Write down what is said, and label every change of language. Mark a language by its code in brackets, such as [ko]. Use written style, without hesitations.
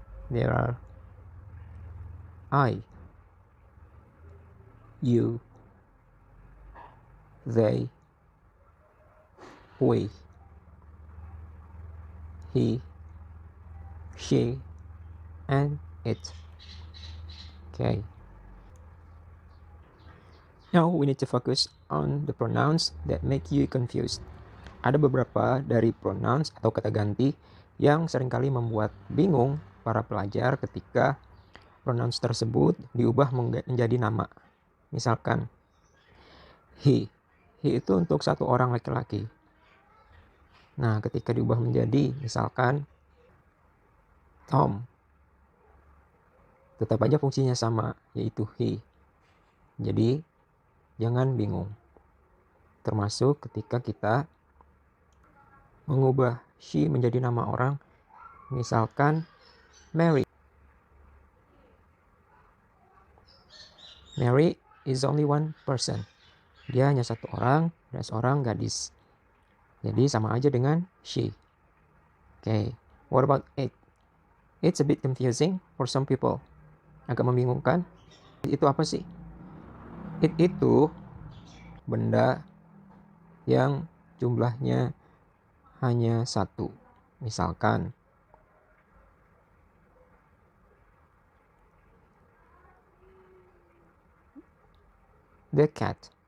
[en] There are I, you, they, we, he, she, and it. Okay. Now we need to focus on the pronouns that make you confused. [id] Ada beberapa dari pronouns atau kata ganti yang seringkali membuat bingung para pelajar ketika pronouns tersebut diubah menjadi nama. Misalkan he. He itu untuk satu orang laki-laki. Nah, ketika diubah menjadi misalkan Tom, tetap aja fungsinya sama, yaitu he. Jadi, jangan bingung. Termasuk ketika kita mengubah she menjadi nama orang, misalkan Mary. [en] Mary is only one person. [id] Dia hanya satu orang dan seorang gadis. Jadi sama aja dengan she. [en] Okay, what about it? It's a bit confusing for some people. [id] Agak membingungkan. Itu apa sih? It itu benda yang jumlahnya hanya satu. Misalkan [en] the cat.